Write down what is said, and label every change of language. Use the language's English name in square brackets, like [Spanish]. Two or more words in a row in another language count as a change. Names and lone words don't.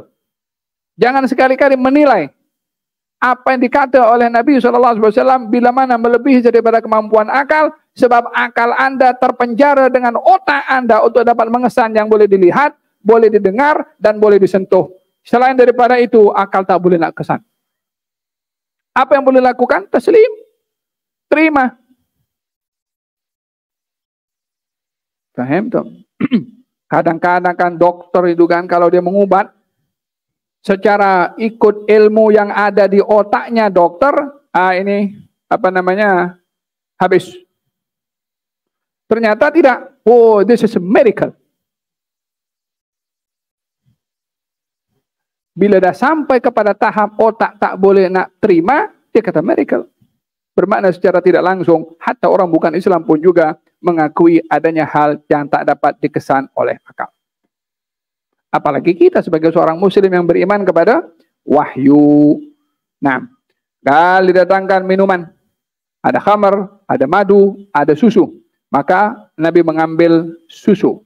[Malay] Jangan sekali-kali menilai apa yang dikata oleh Nabi SAW bila mana melebihi daripada kemampuan akal, sebab akal Anda terpenjara dengan otak Anda untuk dapat mengesan yang boleh dilihat, boleh didengar, dan boleh disentuh. Selain daripada itu, akal tak boleh nak kesan. Apa yang boleh lakukan? Taslim. Terima. Faham tak? Kadang-kadang kan dokter itu kan kalau dia mengubat secara ikut ilmu yang ada di otaknya dokter, ini apa namanya, habis. Ternyata tidak. [English] Oh, this is a miracle. [Malay] Bila dah sampai kepada tahap otak tak boleh nak terima, dia kata miracle. Bermakna secara tidak langsung, hatta orang bukan Islam pun juga mengakui adanya hal yang tak dapat dikesan oleh akal. Apalagi kita sebagai seorang muslim yang beriman kepada wahyu. Nah, kalau didatangkan minuman, ada khamar, ada madu, ada susu, maka Nabi mengambil susu.